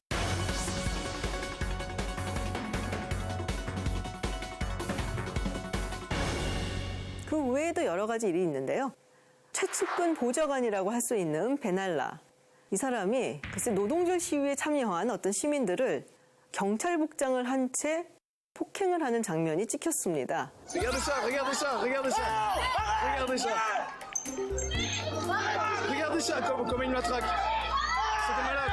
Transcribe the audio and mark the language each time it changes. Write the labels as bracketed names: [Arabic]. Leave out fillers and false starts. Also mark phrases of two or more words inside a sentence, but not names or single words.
[Korean] 그 외에도 여러 가지 일이 있는데요. 최측근 보좌관이라고 할 수 있는 베날라. 이 사람이 글쎄 노동절 시위에 참여한 어떤 시민들을 경찰복장을 한 채 폭행을 하는 장면이 찍혔습니다. [French] Regardez ça, regardez ça, regardez ça. Regardez ça. Regardez ça comme une matraque. C'était malade.